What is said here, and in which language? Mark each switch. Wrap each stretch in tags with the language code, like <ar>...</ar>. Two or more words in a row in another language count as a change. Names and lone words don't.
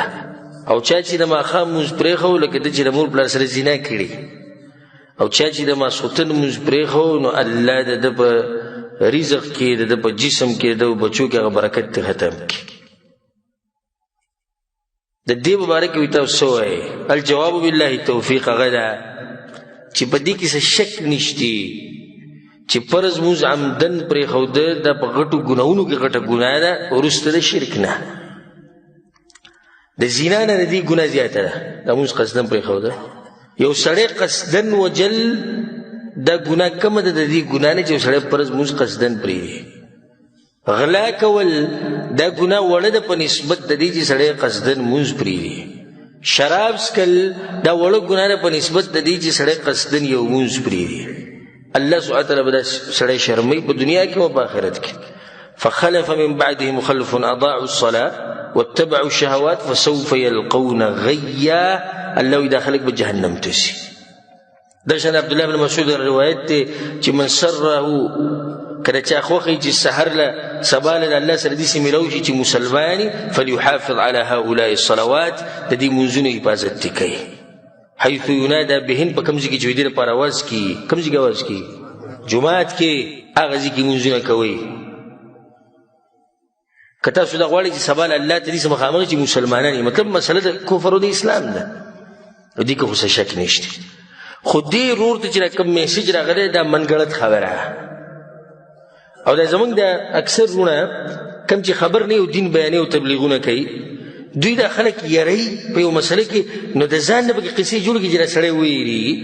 <ps>او چا چې د ماښام لمونځ پرېښو لکه ده چې د مور پلار سره زنا کړي. او چا چې د ماسخوتن لمونځ پرېښو نو الله د ده په رزق کې، د ده په جسم کې، د ده په بچو کې هغه برکت ته ختم کړي. د دې مبارک وي تاسو وایئ</ps> <ar>الجواب بالله توفیق</ar> <ps>هغه ده چې په دې کې څه شک نشتی چې فرض لمونځ عمدن پرېښوده دا په غټو ګناهونو کې غټه ګناه ده وروسته د شرک نه. د زنا نه د دې ګناه زیاته ده د لمونځ قصدن پرېښوده. یو سړی قصدن وجل دا ګناه کمه ده د دې ګناه نه چې یو سړی فرض لمونځ قصدن پرېږدي. غلا کول دا ګناه وړه ده په نسبت د دې چې سړی قصدن مونځ پرېږدي. شراب څښل دا وړه ګناه ده په نسبت د دې چې سړی قصدن یو مونځ پرېږدي. الله سبحانه وتعالی به دا سړی شرموي په دنیا کې او په آخرت کې.</ps> <ar>فخلف من بعدهم خلف اضاعوا الصلاه واتبعوا الشهوات فسوف يلقون غيا.</ar> <ps>الله دا خلق به جهنم ته شي. دا شان عبد الله بن مسعود روایت دی چې من سره کله چا خوښي چې سحر له سبا له الله سره داسې میلاو شي چې مسلماني</ps> <ar>فليحافظ على هؤلاء الصلوات</ar> <ps>د دې منځونو حفاظت دې کوي.</ps> <ar>حيث ينادى بهن</ar> <ps>په کوم ځای کې چې دې لپاره اواز کړي، کوم ځای کې اواز کړي؟ جمعات کې هغه ځای کې منځونه کوي. که تاسو دا غواړئ چې سبا له الله ته داسې مخامخ چې مسلمانان یې، مطلب مسله د کفر او د اسلام ده، نو دې کې خو څه شک نشته. خو دې ورور ته چې کوم میسج راغلی دا منګړت خبره او دا زمونږ د اکثر وروڼه کوم چې خبر نه یو دین بیانې او تبلیغونه کوي، دوی دا خلک یری په یو مسله کې، نو د ځان نه پکې قصې جوړ کړي چې دا سړی ویرېږي.</ps>